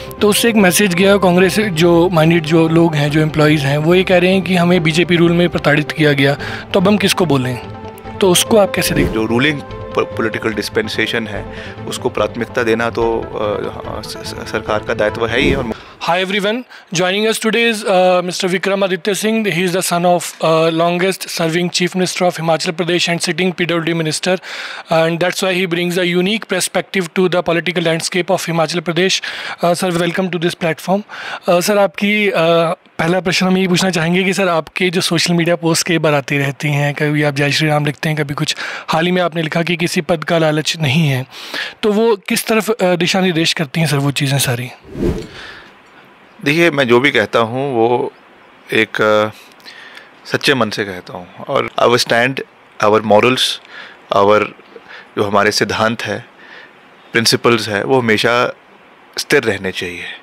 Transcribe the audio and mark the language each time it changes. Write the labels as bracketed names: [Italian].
[Hindi] तो उससे एक मैसेज गया, कांग्रेस जो माइंडेड जो लोग हैं, जो एम्प्लॉयज़ हैं, वो ये कह रहे हैं कि हमें बीजेपी रूल में प्रताड़ित किया गया, तो अब हम किसको बोलें? तो उसको आप कैसे देखते? जो रूलिंग पॉलिटिकल डिस्पेंसेशन है उसको प्राथमिकता देना तो सरकार का दायित्व है ही। और [English] Hi everyone, joining us today is Mr. Vikramaditya Singh. He is the son of longest serving Chief Minister of Himachal Pradesh and sitting PWD Minister, and that's why he brings a unique perspective to the political landscape of Himachal Pradesh. Sir, welcome to this platform. [Hindi] Sir, आपकी पहला प्रश्न हम यही पूछना चाहेंगे कि sir आपके जो सोशल मीडिया पोस्ट कई बार आती रहती हैं, कभी आप जय श्री राम लिखते हैं, कभी कुछ हाल ही में आपने लिखा कि किसी पद का लालच नहीं है, तो वो किस तरफ दिशा निर्देश करती हैं सर वो चीज़ें सारी? देखिए, मैं जो भी कहता हूँ वो एक सच्चे मन से कहता हूँ और [English] our stand, our morals, our [Hindi] जो हमारे सिद्धांत है, प्रिंसिपल्स है, वो हमेशा स्थिर रहने चाहिए।